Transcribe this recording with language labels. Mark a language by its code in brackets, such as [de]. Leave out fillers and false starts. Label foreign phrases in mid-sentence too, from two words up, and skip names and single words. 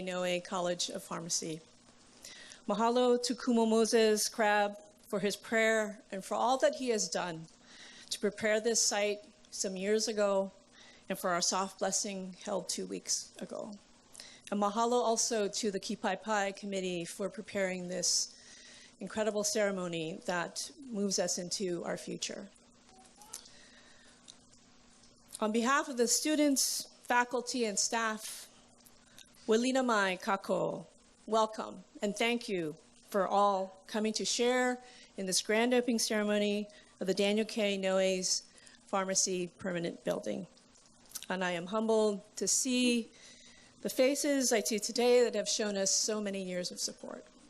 [en] Inouye College of Pharmacy. Mahalo to Kumo Moses Crab for his prayer and for all that he has done to prepare this site some years ago and for our soft blessing held 2 weeks ago. And mahalo also to the Kipai Pai Committee for preparing this incredible ceremony that moves us into our future. On behalf of the students, faculty, and staff, [haw] Welina mai kako, [en] welcome and thank you for all coming to share in this grand opening ceremony of the Daniel K. Inouye's Pharmacy Permanent Building. And I am humbled to see the faces I see today that have shown us so many years of support.